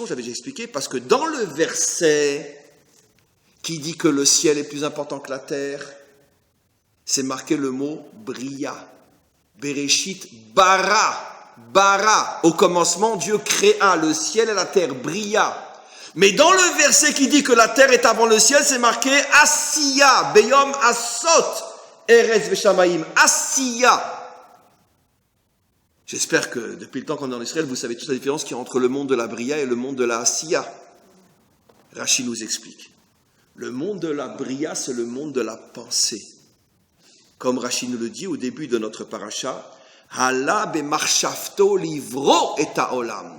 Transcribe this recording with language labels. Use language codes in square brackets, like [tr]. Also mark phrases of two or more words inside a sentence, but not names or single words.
[fr] J'avais déjà expliqué, parce que dans le verset qui dit que le ciel est plus important que la terre, c'est marqué le mot Bria. [he] בראשית ברא. ברא. [fr] Au commencement, Dieu créa le ciel et la terre. Bria. Mais dans le verset qui dit que la terre est avant le ciel, c'est marqué Asiya. [he] ביום עשות. ארץ ושמים. Asiya. [fr] J'espère que depuis le temps qu'on est en Israël, vous savez toute la différence qu'il y a entre le monde de la Bria et le monde de la Asiya. Rashi nous explique. Le monde de la Bria, c'est le monde de la pensée. Comme Rashi nous le dit au début de notre paracha, [he] עלה במחשבתו לברוא את העולם.